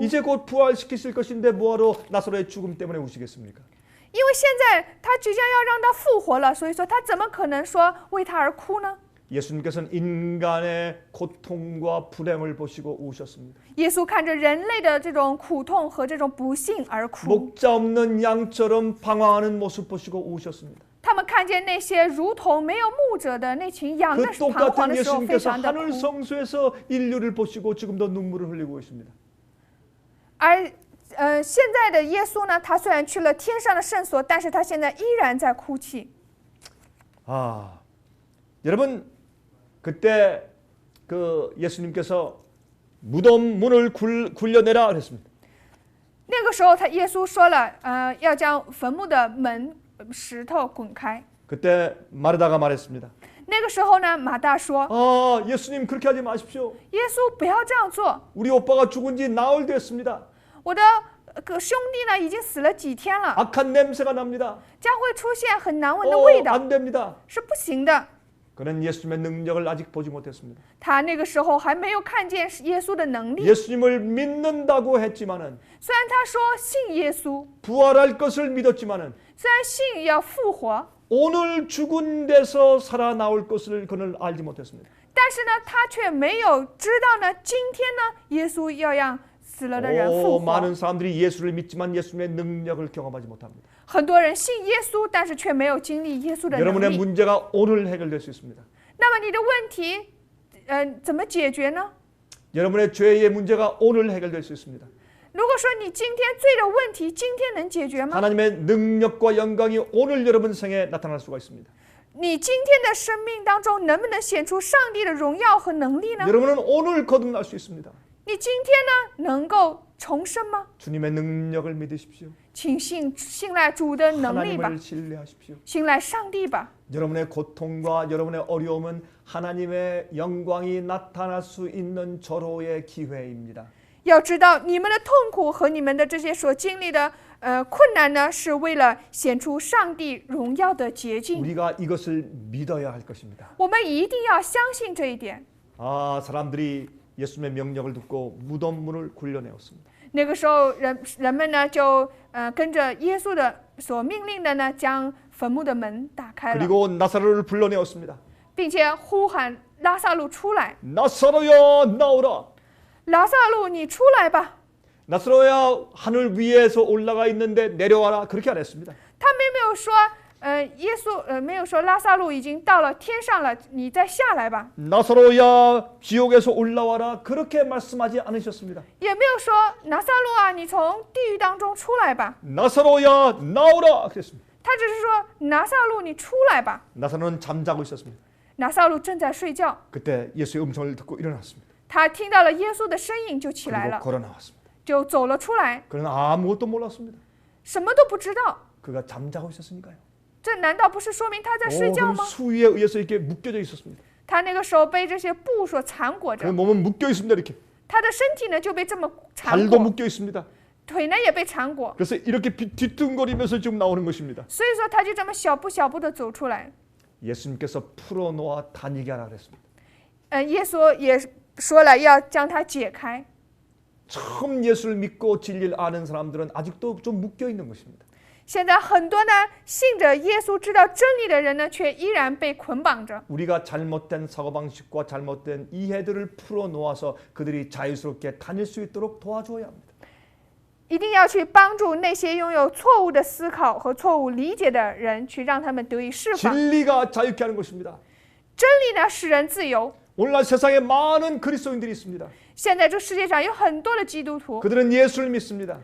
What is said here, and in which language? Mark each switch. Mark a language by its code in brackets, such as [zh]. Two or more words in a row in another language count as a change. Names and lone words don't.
[ko] 이제 곧 부활시키실 것인데 뭐하러 나사로의 죽음 때문에 우시겠습니까? [zh] 因为现在他即将要让他复活了，所以说他怎么可能说为他而哭呢？ [ko] 예수님께서는 인간의 고통과 불행을 보시고 우셨습니다. [zh] 耶稣看着人类的这种苦痛和这种不幸而哭， [ko] 목자 없는 양처럼 방황하는 모습 보시고 우셨습니다. [zh] 他们看见那些如同没有牧者的那群羊 [ko] 그 [zh] 的彷徨 [ko] 똑같은 [zh] 的时候，非 [ko] 예수님께서 [zh] 常的 [ko] 하늘 [zh] 哭。 [ko] 성소에서 인류를 보시고 지금도 눈물을 흘리고 있습니다. [zh] 而现在的耶稣呢，他虽然去了天上的圣所，但是他现在依然在哭泣。 [ko] 아, 여러분 그때 그 예수님께서 무덤 문을 굴려내라 그랬습니다. [zh] 那个时候，耶稣说了，要将坟墓的门石头滚开。 [ko] 그때 마르다가 말했습니다. [zh] 那个时候呢，马大说 [ko] 아, 예수님 그렇게 하지 마십시오. ：“ [zh] 耶稣不要这样做， [ko] 우리 오빠가 죽은 지 나흘 됐습니다. [zh] 我的兄弟呢已经死了几天了， [ko] 악한 냄새가 납니다. [zh] 将会出现很难闻的味道， [ko] 안 됩니다. [zh] 是不行的。” [ko] 그는 예수님의 능력을 아직 보지 못했습니다. [zh] 他那个时候还没有看见耶稣的能力， [ko] 예수님을 믿는다고 했지만은 [zh] 虽然他说信耶稣， [ko] 부활할 것을 믿었지만은 [zh] 虽然信要复活， [ko] 오늘 죽은 데서 살아나올 것을 그는 알지 못했습니다. [zh] 但是呢，他却没有知道呢，今天呢，耶稣要让死了的人复活。 [ko] 많은 사람들이 예수를 믿지만 예수님의 능력을 경험하지 못합니다. [zh] 很多人信耶稣，但是却没有经历耶稣的能 [ko] 여러분의 [zh] 力。 [ko] 문제가 오늘 해결될 수 있습니다. [zh] 那么你的问题，怎么解决呢？ [ko] 여러분의 죄의 문제가 오늘 해결될 수 있습니다. [zh] 如果说你今天罪的问题，今天能解决吗？ [ko] 하나님의 능력과 영광이 오늘 여러분 생에 나타날 수가 있습니다. [zh] 你今天的生命当中能不能显出上帝的荣耀和能力呢？ [ko] 여러분은 오늘 거듭날 수 있습니다. [zh] 你今天呢能够重生吗？ [ko] 주님의 능력을 믿으십시오. [zh] 请信赖主的能力吧， [ko] 하나님을 신뢰하십시오. [zh] 信赖上帝吧。 [ko] 여러분의 고통과 여러분의 어려움은 하나님의 영광이 나타날 수 있는 절호의 기회입니다. [zh] 要知道，你们的痛苦和你们的这些所经历的困难呢，是为了显出上帝荣耀的捷径。 [ko] 우리가 이것을 믿어야 할 것입니다. [zh] 我们一定要相信这一点。 [ko] 아, 사람들이 예수님의 명령을 듣고 무덤 문을 굴려내었습니다. [zh] 那个时候人们呢就跟着耶稣的所命令的呢，将坟墓的门打开了， [ko] 그리고 나사로를 불러내었습니다. [zh] 并且呼喊拉萨路出来， [ko] 나사로야 나오라. [zh] 拉萨路你出来吧。 [ko] 나사로야 하늘 위에서 올라가 있는데 내려와라. 그렇게 안 했습니다. [zh] 他们没有说耶稣没有说拉萨路已经到了天上了，你再下来吧， [ko] 나사로야 지옥에서 올라와라. 그렇게 말씀하지 않으셨습니다. [zh] 也没有说拿撒路啊，你从地狱当中出来吧， [ko] 나사로야 나오라. 그랬습니다. [zh] 他只是说拿撒路你出来吧。 [ko] 나사로는 잠자고 있었습니다. [zh] 拿撒路正在睡觉， [ko] 그때 예수의 음성을 듣고 일어났습니다. [zh] 他听到了耶稣的声音就起来 [ko] 그리고 [zh] 了， [ko] 걸어 나왔습니다. [zh] 就走了出来， [ko] 그는 아무것도 몰랐습니다. [zh] 什么都不知道。 [ko] 그가 잠자고 있었으니까요. [zh] 这难道不是说明他在睡觉 [ko] 그는 [zh] 吗？ [ko] 수위에 의해서 이렇게 묶여져 있었습니다. [zh] 他那个时候被这些布所缠裹 [ko] 그 [zh] 着， [ko] 몸은 묶여 있습니다. 이렇게 [zh] 他的身体呢就被这么缠 [ko] 발도 [zh] 裹， [ko] 묶여 있습니다. [zh] 腿呢也被缠裹， [ko] 그래서 이렇게 뒤뚱거리면서 지금 나오는 것입니다. [zh] 所以说他就这么小步小步的走出来。 [ko] 예수님께서 풀어놓아 다니게 하라 그랬습니다. [zh] 耶稣也说了要将它解开。 [ko] 처음 예수를 믿고 진리를 아는 사람들은 아직도 좀 묶여 있는 것입니다. [zh] 现在很多呢信着耶稣、知道真理的人呢，却依然被捆绑着。 [ko] 우리가 잘못된 사고방식과 잘못된 이해들을 풀어놓아서 그들이 자유스럽게 다닐 수 있도록 도와줘야 합니다. [zh] 一定要去帮助那些拥有错误的思考和错误理解的人，去让他们得以释放。 [ko] 진리가 자유케 하는 것입니다. [zh] 真理呢使人自由。 [ko] 오늘날 세상에 많은 그리스도인들이 있습니다. [zh] 现在这世界上有很多的基督徒， [ko] 그들은 예수를 믿습니다.